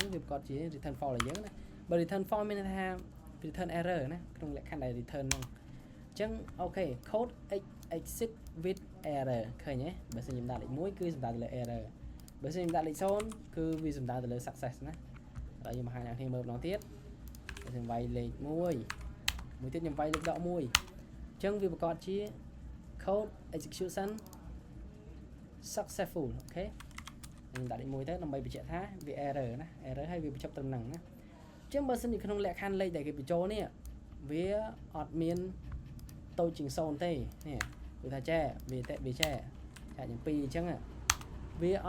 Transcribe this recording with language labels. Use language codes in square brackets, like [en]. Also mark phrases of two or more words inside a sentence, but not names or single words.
[km] ហ្នឹងវាប្រកាសជា [en] return false [km] ឲ្យយើងណាបើ [en] return false [km] មានន័យថា [en] return error [km] ណាក្នុងលក្ខខណ្ឌដែល return ហ្នឹងអញ្ចឹងអូខេ [en] code exit with error [km] ឃើញទេបើសិនខ្ញុំដាក់លេខ1គឺសំដៅទៅលើ error បើសិនខ្ញុំដាក់លេខ0គឺវាសំដៅទៅលើ success ណាហើយខ្ញុំបង្ហាញអ្នកគ្នាមើលម្ដងទៀតបើខ្ញុំវាយលេខ1មួយទៀតខ្ញុំវាយលេខដក1អញ្ចឹងវាប្រកាស ជា [en] code execution successful [km] អូខេខ្ញុំដាក់លេខ1ទៅដើម្បីបញ្ជាក់ថាវា error ណា error ហើយវាបញ្ចប់ត្រឹមហ្នឹងណាអញ្ចឹងបើសិនជាក្នុងលក្ខខណ្ឌលេខដែលគេបញ្ចូលនេះវាអត់មានតូចជាង0ទេនេះគឺថាចែវាចែយ៉ាង2អញ្ចឹងវាអ